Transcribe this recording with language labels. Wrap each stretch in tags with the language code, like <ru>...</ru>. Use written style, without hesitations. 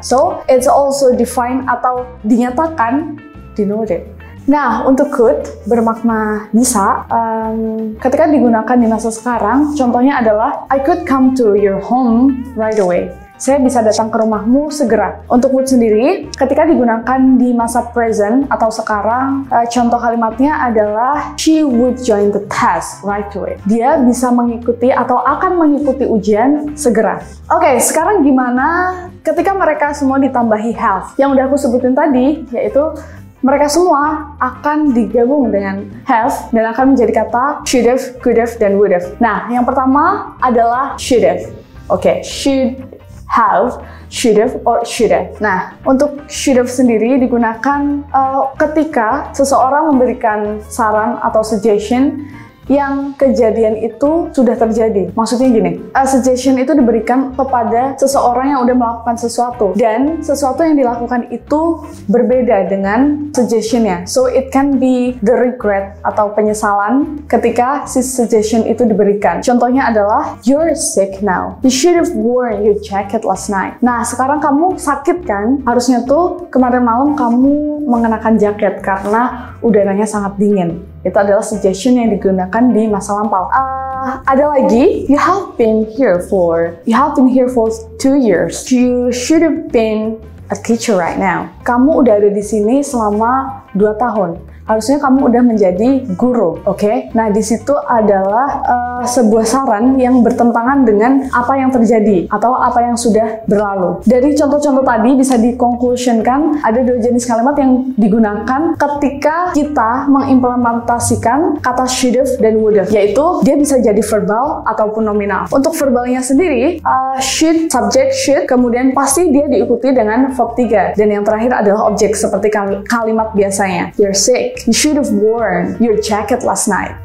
<en>So, it's also defined</en> <id>atau dinyatakan,</id> <en>denoted.</en> <id>Nah, untuk could bermakna bisa. Ketika digunakan di masa sekarang, contohnya adalah</id> <en>I could come to your home right away.</en> <id>Saya bisa datang ke rumahmu segera. Untuk would sendiri, ketika digunakan di masa present atau sekarang, contoh kalimatnya adalah</id> <en>she would join the test right away.</en> <id>Dia bisa mengikuti atau akan mengikuti ujian segera. Oke, sekarang gimana ketika mereka semua ditambahi have? Yang udah aku sebutin tadi, yaitu mereka semua akan digabung dengan have dan akan menjadi kata should have, could have, dan would have. Nah, yang pertama adalah should have.</id> <en>Oke, should have, should have, or should have.</en> <id>Nah, untuk should have sendiri digunakan ketika seseorang memberikan saran atau suggestion yang kejadian itu sudah terjadi. Maksudnya gini, suggestion itu diberikan kepada seseorang yang udah melakukan sesuatu dan sesuatu yang dilakukan itu berbeda dengan suggestionnya.</id> <en>So it can be the regret</en> <id>atau penyesalan ketika si suggestion itu diberikan. Contohnya adalah</id> <en>you're sick now. You should have worn your jacket last night.</en> <id>Nah, sekarang kamu sakit kan? Harusnya tuh kemarin malam kamu mengenakan jaket karena udaranya sangat dingin. Itu adalah suggestion yang digunakan di masa lampau. Ada lagi,</id> <en>you have been here for 2 years. You should have been a teacher right now.</en> <id>Kamu udah ada di sini selama 2 tahun. Harusnya kamu udah menjadi guru, oke? Nah, di situ adalah sebuah saran yang bertentangan dengan apa yang terjadi atau apa yang sudah berlalu. Dari contoh-contoh tadi bisa dikonklusionkan ada 2 jenis kalimat yang digunakan ketika kita mengimplementasikan kata should have dan would have, yaitu dia bisa jadi verbal ataupun nominal. Untuk verbalnya sendiri, should, subject, should, kemudian pasti dia diikuti dengan verb 3. Dan yang terakhir adalah objek seperti kalimat biasanya.</id> <en>You're sick. You should have worn your jacket last night.</en>